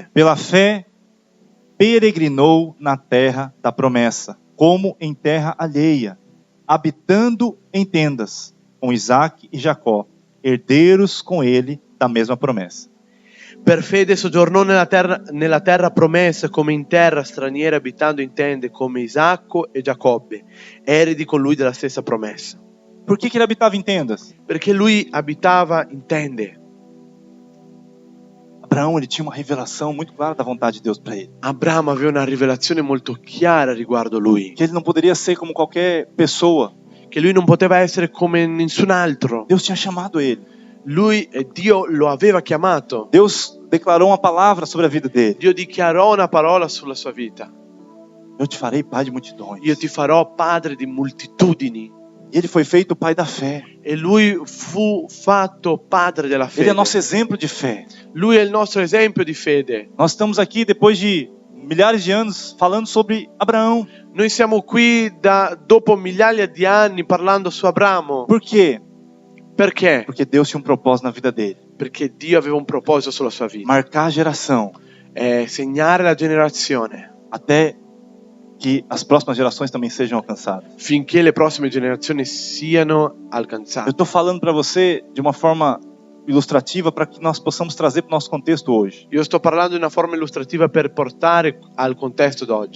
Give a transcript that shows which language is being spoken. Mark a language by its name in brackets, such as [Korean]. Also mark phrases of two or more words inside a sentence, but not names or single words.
[Portuguese] Pela fé, peregrinou na terra da promessa, como em terra alheia, habitando em tendas, com Isaque e Jacó, herdeiros com ele da mesma promessa. [Italian] Per fede soggiornò nella terra promessa come in terra straniera abitando in tende come Isacco e Giacobbe, eredi con lui della stessa promessa. [Portuguese] Por que ele habitava em tendas? [Italian] Perché lui abitava in tende. [Portuguese] Abraão, ele tinha uma revelação muito clara da vontade de Deus para ele. [Italian] Abramo aveva una rivelazione molto chiara riguardo lui, [Portuguese] Que ele não poderia ser como qualquer pessoa. [Italian] che lui non poteva essere come nessun altro. [Portuguese] Deus tinha chamado ele. [Italian] Dio lo aveva chiamato. [Portuguese] Deus declarou uma palavra sobre a vida dele. [Italian] Dio dichiarò una parola sulla sua vita. [Portuguese] Eu te farei pai de multidões. [Italian] Io ti farò padre di moltitudini. [Portuguese] E ele foi feito pai da fé. [Italian] E lui fu fatto padre della [Portuguese] Ele é [Italian] fede. [Portuguese] nosso exemplo de fé. [Italian] Lui è il nostro esempio di fede. [Portuguese] Nós estamos aqui depois de milhares de anos falando sobre Abraão. [Italian] Noi siamo qui dopo migliaia di anni parlando su Abramo. [Portuguese] Por quê? [Italian] Perché? [Portuguese] Porque Deus tinha um propósito na vida dele. [Italian] Perché Dio aveva un proposito sulla sua vita. [Portuguese] Marcar a geração [Italian] Segnare la generazione [Portuguese] até que as próximas gerações também sejam alcançadas. [Italian] finché le prossime generazioni siano [Portuguese] Eu [Italian] alcanzate. [Portuguese] estou falando para você de uma forma ilustrativa para que nós possamos trazer para o nosso contexto hoje. [Italian] Io sto parlando in una forma illustrativa per portare al contesto d'oggi.